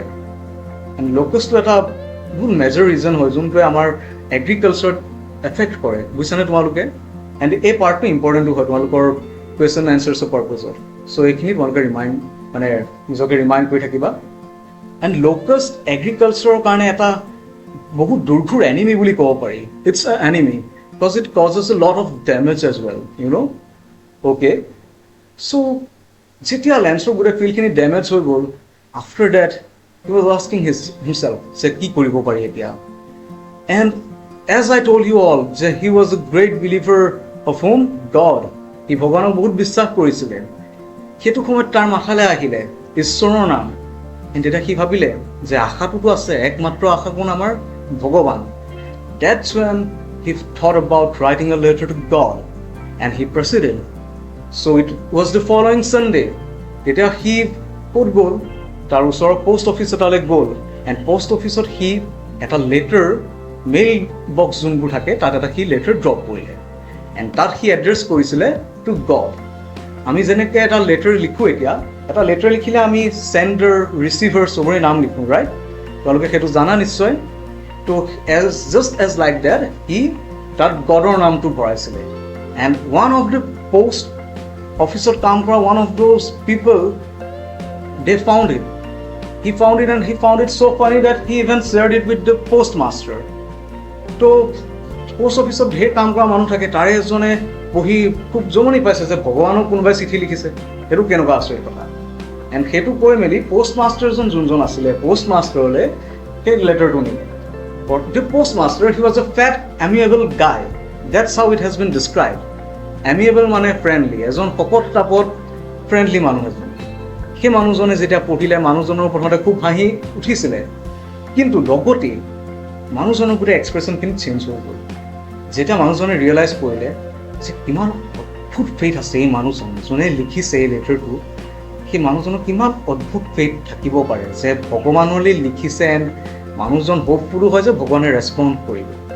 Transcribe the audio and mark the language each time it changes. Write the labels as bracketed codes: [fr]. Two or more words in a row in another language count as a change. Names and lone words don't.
[en] and locust [as] এটা বহুত [en] major reason [as] হয় যোনটোৱে আমাৰ [en] agriculture effect [as] কৰে, বুজিছানে তোমালোকে? এণ্ড এই পাৰ্টটো ইম্পৰ্টেণ্টো হয় তোমালোকৰ [en] question answers purpose. [as] চ' এইখিনি তোমালোকে নিজকে ৰিমাইণ্ড কৰি থাকিবা। [en] and locust agriculture [as] কাৰণে এটা বহুত দূৰঘূৰ এনিমি বুলি ক'ব পাৰি। [en] It's a enemy because it causes a lot of damage as well, you know'? Okay, so' [as] যেতিয়া লেন্সৰ গোটেই ফিল্ডখিনি ডেমেজ হৈ গ'ল, [en] After that, he was asking himself, [as] যে কি কৰিব পাৰি এতিয়া? [en] And as I told you all, যে he was a great believer of whom? God. [as] সি ভগৱানক বহুত বিশ্বাস কৰিছিলে। সেইটো সময়ত তাৰ মাথালৈ আহিলে ঈশ্বৰৰ নাম। তেতিয়া সি ভাবিলে যে আশাটোতো আছে, একমাত্ৰ আশা কোন? আমাৰ ভগৱান। [en] That's when he thought about writing a letter to God, and he proceeded. So it was the following Sunday. [as] তেতিয়া সি ক'ত গ'ল? তাৰ ওচৰৰ [en] post office [as] এটালৈ গ'ল, [en] and post office [as] সি এটা [en] letter, mail box [as] যোনবোৰ থাকে তাত এটা সি লেটাৰ ড্ৰপ কৰিলে, এণ্ড তাত সি এড্ৰেছ কৰিছিলে [en] to God. [as] আমি যেনেকৈ এটা লেটাৰ লিখোঁ, এতিয়া এটা লেটাৰ লিখিলে আমি [en] sender, receiver [as] চবৰে নাম লিখোঁ, ৰাইট? তেওঁলোকে সেইটো জানা নিশ্চয়। তো [en] just as like that [as] সি তাত গডৰ নামটো ভৰাইছিলে, [en] and one of the post office [as] কাম কৰা [en] one of those people, they found it. He found it, and he found it so funny that he even shared it with the postmaster. [as] তো [en] post office [as] ঢেৰ কাম কৰা মানুহ থাকে, তাৰে এজনে পঢ়ি খুব জমনি পাইছে যে ভগৱানক কোনোবাই চিঠি লিখিছে। সেইটো কেনেকুৱা আচৰিত কথা। এণ্ড সেইটো কৈ মেলি পোষ্টমাষ্টাৰজন যোনজন আছিলে, পোষ্টমাষ্টাৰলৈ সেই লেটাৰটো নিলে। [en] The postmaster, he was a fat, amiable guy. That's how it has been described. [as] Amiable মানে ফ্ৰেণ্ডলি, এজন শকত টাপত ফ্ৰেণ্ডলি মানুহ এজন। সেই মানুহজনে যেতিয়া পঢ়িলে, মানুহজনৰ প্ৰথমতে খুব হাঁহি উঠিছিলে, কিন্তু লগতে মানুহজনৰ গোটেই [en] expression change [as] হৈ গ'ল। যেতিয়া মানুহজনে ৰিয়েলাইজ কৰিলে যে কিমান অদ্ভুত ফেইথ আছে এই মানুহজন যোনে লিখিছে এই লেটাৰটো, সেই মানুহজনৰ কিমান অদ্ভুত ফেইথ থাকিব পাৰে যে ভগৱানলৈ লিখিছে, এণ্ড মানুহজন হোপফুলো হয় যে ভগৱানে ৰেচপণ্ড কৰিব।